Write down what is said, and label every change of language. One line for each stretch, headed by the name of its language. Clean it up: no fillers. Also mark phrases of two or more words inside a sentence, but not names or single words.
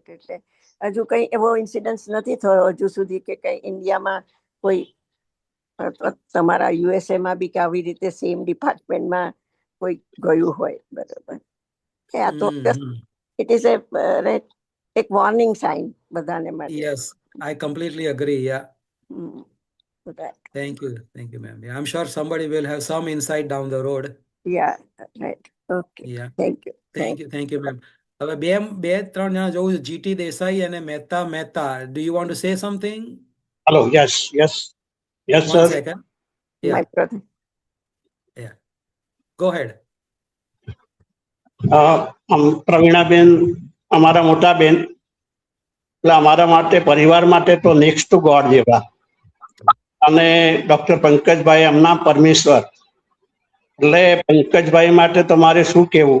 Gujarati: એટલે હજુ કંઈ એવો ઇન્સિડન્સ નથી થયો હજુ સુધી કે કંઈ ઇન્ડિયામાં કોઈ તમારા યુએસએમાં બી કે આવી રીતે સેમ ડિપાર્ટમેન્ટમાં કોઈ ગયું હોય, બરોબર? આ તો
English: it is
Gujarati: એક વોર્નિંગ સાઇન બધાને માટે.
English: યસ, I completely agree. Yeah. Right. Thank you, ma'am. Yeah, I'm sure somebody will have some insight down the road. Yeah, right. Okay. Yeah. Thank you. Thank you, ma'am.
Gujarati: હવે બે ત્રણ જણા જોઉં છું, જીટી દેસાઈ અને મહેતા.
English: Do you want to say something? Hello. Yes, One sir. second. Yeah. My brother. Yeah. Go ahead.
Gujarati: પ્રવીણાબેન અમારા મોટા બેન, એટલે અમારા માટે, પરિવાર માટે તો
English: next to God
Gujarati: જેવા. અને ડોક્ટર પંકજભાઈ એમના પરમેશ્વર. એટલે પંકજભાઈ માટે તમારે શું કહેવું?